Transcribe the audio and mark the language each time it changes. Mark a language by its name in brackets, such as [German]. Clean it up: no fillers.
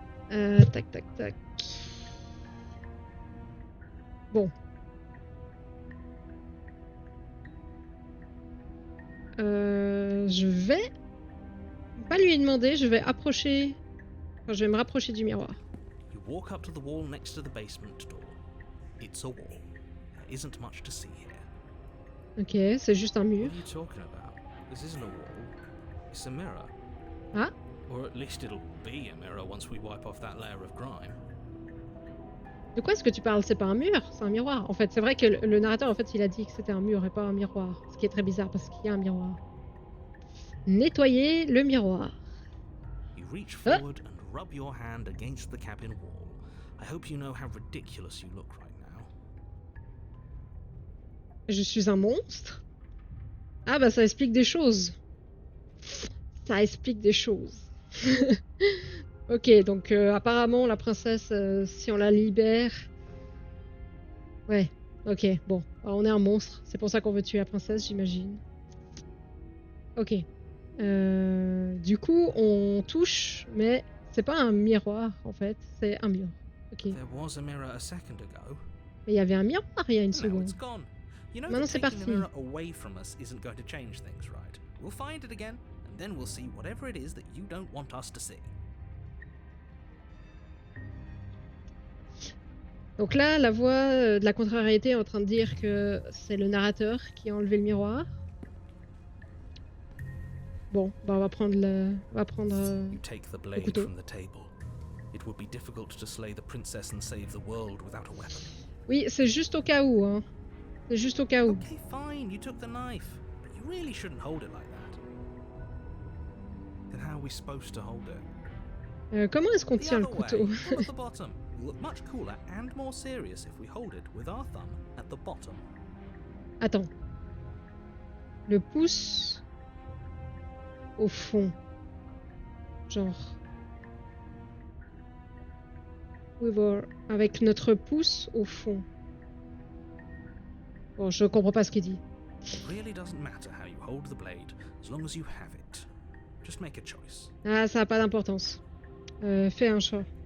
[French] Tac. Bon. Je vais pas lui demander, je vais approcher... Enfin, je vais me rapprocher du miroir. [English] You walk up to the wall next to the basement door. It's a wall. There isn't much to see here. [French] Ok, c'est juste un [English] What [French] mur. [English] are you talking about? This isn't a wall. It's a mirror. Ah, Or at least it'll be a mirror once we wipe off that layer of grime. [French] de quoi est-ce que tu parles? C'est pas un mur, c'est un miroir. En fait, c'est vrai que le narrateur, en fait, il a dit que c'était un mur et pas un miroir. Ce qui est très bizarre parce qu'il y a un miroir. Nettoyer le miroir. [English] You reach forward and rub your hand against the cabin wall. I hope you know how ridiculous you look right now. [French] Je suis un monstre? Ah bah ça explique des choses. Ça explique des choses. Ok, donc apparemment la princesse, si on la libère... Ouais, ok, bon. Alors, on est un monstre, c'est pour ça qu'on veut tuer la princesse, j'imagine. Ok. Du coup, on touche, mais c'est pas un miroir en fait, c'est un mur. Ok. [English] There was a mirror a second ago. [French] Mais il y avait un miroir il y a une [English] Now [French] seconde. [English] it's gone. You know [French] Maintenant [English] that [French] c'est [English] taking the [French] parti. [English] mirror away from us isn't going to change things, right? We'll find it again, and then we'll see whatever it is that you don't want us to see. [French] Donc là, la voix de la contrariété est en train de dire que c'est le narrateur qui a enlevé le miroir. Bon, bah on va prendre le... On va prendre [English] You take the blade [French] couteau. [English] from the table. It would be difficult to slay the princess and save the world without a weapon. [French] Oui, c'est juste au cas où, hein. C'est juste au cas où. [English] Okay, fine, you took the knife, but you really shouldn't hold it like that. Then how are we supposed to hold it? [French] Comment est-ce qu'on [English] The [French] tient le [English] other [French] couteau? [English] way, thumb at the bottom. Will look much cooler and more serious if we hold it with our thumb at the bottom. [French] Attends. Le pouce au fond. Genre. Oui, bon, avec notre pouce au fond. Bon, je comprends pas ce qu'il dit. [English] It really doesn't matter how you hold the blade, as long as you have it. Just make a choice. [French] Ah, ça n'a pas d'importance. Fais un choix.